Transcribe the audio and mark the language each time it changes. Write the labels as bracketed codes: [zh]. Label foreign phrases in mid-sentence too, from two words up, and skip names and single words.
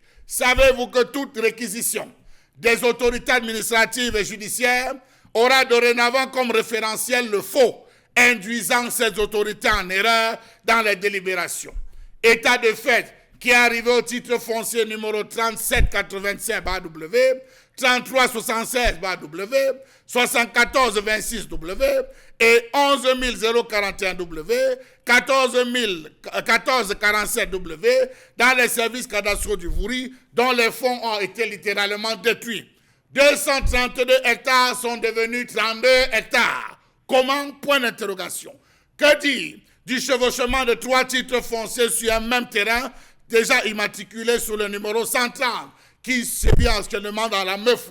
[fr] Savez-vous que toute réquisition des autorités administratives et judiciaires aura dorénavant comme référentiel le faux, induisant ces autorités en erreur dans les délibérations. État de fait qui est arrivé au titre foncier numéro 3785/W, 3376/W, 7426W et 11041W, 1447W dans les services cadastraux du Vouri, dont les fonds ont été littéralement détruits. 232 hectares sont devenus 32 hectares. Comment? Point d'interrogation. Que dire du chevauchement de 3 titres fonciers sur un même terrain, déjà immatriculé sur le numéro 130, qui se vit actuellement dans la Meufou.